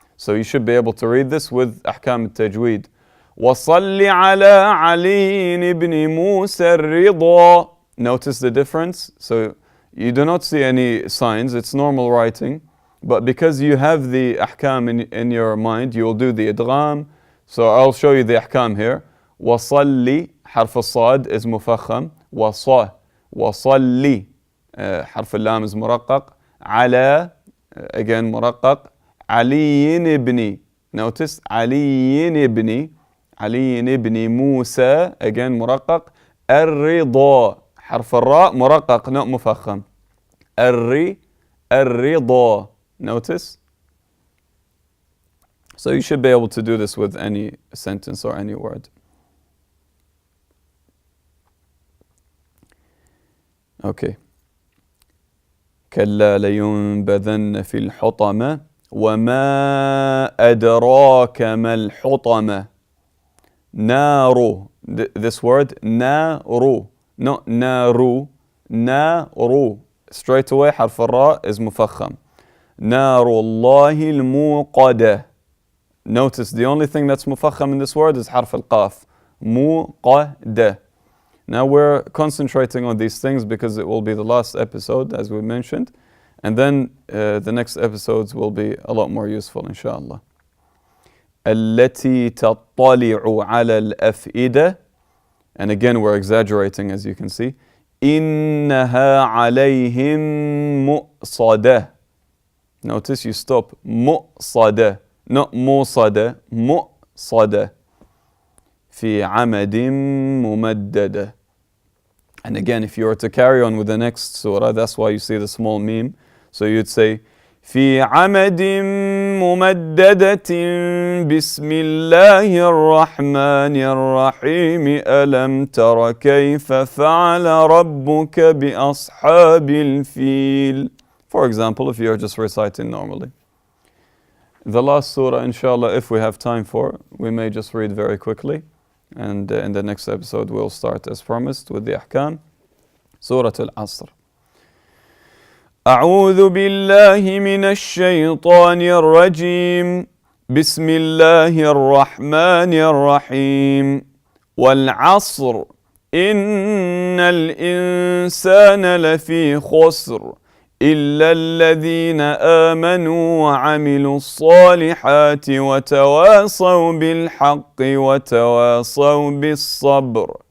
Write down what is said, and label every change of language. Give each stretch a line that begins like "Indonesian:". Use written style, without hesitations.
English: So you should be able to read this with
Arabic: أحكام التجويد. وصل على علي بن موسى الرضا.
English: Notice the difference. So you do not see any signs. It's normal writing. But because you have the أحكام in your mind, you will do the إدغام. So I'll show you the أحكام here.
Arabic: وصلي حرف الصاد
English: is
Arabic: مفخم. وصلي حرف اللام is مرقق. على again مرقق. علي بن.
English: Notice
Arabic: علي بن موسى
English: again
Arabic: مرقق. الرضا حرف الراء مرقق
English: not
Arabic: مفخم. الرضا.
English: Notice. So you should be able to do this with any sentence or any word. Okay.
Arabic: كلا لينبذن في الحطمة وما أدراك ما الحطمة. نار.
English: This word
Arabic: نار,
English: not
Arabic: نارو. نار.
English: Straight away
Arabic: حرف الراء
English: is مفخم.
Arabic: نار الله الموقدة.
English: Notice the only thing that's مفخم in this word is
Arabic: حرف القاف. موقدة.
English: Now we're concentrating on these things because it will be the last episode, as we mentioned, and then the next episodes will be a lot more useful, inshallah.
Arabic: التي تطلع على الأفئدة,
English: and again we're exaggerating, as you can see.
Arabic: إنها عليهم مؤصدة.
English: Notice you stop.
Arabic: مؤصدة,
English: not
Arabic: مؤصدة, مؤصدة. في عمد ممددة.
English: And again, if you were to carry on with the next surah, that's why you see the small meme. So you'd say,
Arabic: في عمد ممددة بسم الله الرحمن الرحيم ألم تر كيف فعل ربك بأصحاب الفيل.
English: For example, if you're just reciting normally. The last surah, inshallah, if we have time for, we may just read very quickly. And in the next episode, we'll start as promised with the ahkam. Surah Al-Asr.
Arabic: أعوذ بالله من الشيطان الرجيم. بسم الله الرحمن الرحيم. والعصر إن الإنسان لفي خسر إلا الذين آمنوا وعملوا الصالحات وتواصوا بالحق وتواصوا بالصبر.